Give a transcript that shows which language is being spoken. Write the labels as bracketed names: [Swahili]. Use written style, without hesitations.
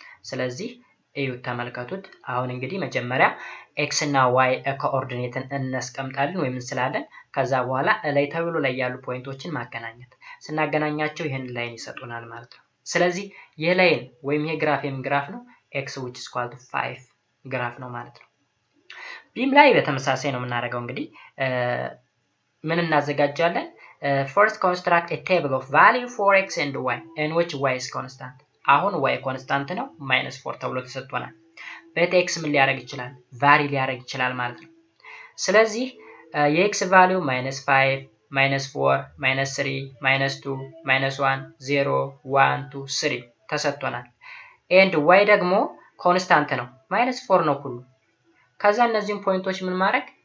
[Amharic] ስለዚህ እዩት ተመልከቱት። አሁን እንግዲህ መጀመሪያ x እና y ኮኦርዲኔትን እናስቀምጣለን ወይም እንስላለን። ከዛ በኋላ ላይ ተብሎ ላይ ያሉ ፖይንቶችን ማገናኘት ስናገናኛቸው ይሄን ላይን ይሰጡናል ማለት ነው። ስለዚህ ይሄ ላይን ወይም ይሄ ግራፍ ግራፍ ነው [English] x which is equal to 5 [Amharic] ግራፍ ነው ማለት ነው። ቢም ላይ በተመሳሳይ ነው የምናደርገው። እንግዲህ ምን እናዘጋጃለን? [English] first construct a table of value for x and y in which y is constant። [Amharic] አሁን y ኮንስታንት ነው -4 ተብሎ ተሰጥቷል። በx ምን ሊያደርግ ይችላል? ቫሪ ሊያደርግ ይችላል ማለት ነው። ስለዚህ የx ቫልዩ -5 -4 -3 -2 -1 0 1 2 3 ተሰጥቷል። and y ደግሞ ኮንስታንት ነው -4 ነው ሁሉ። ከዛ እነዚህን ፖይንቶች ምን ማድረግ?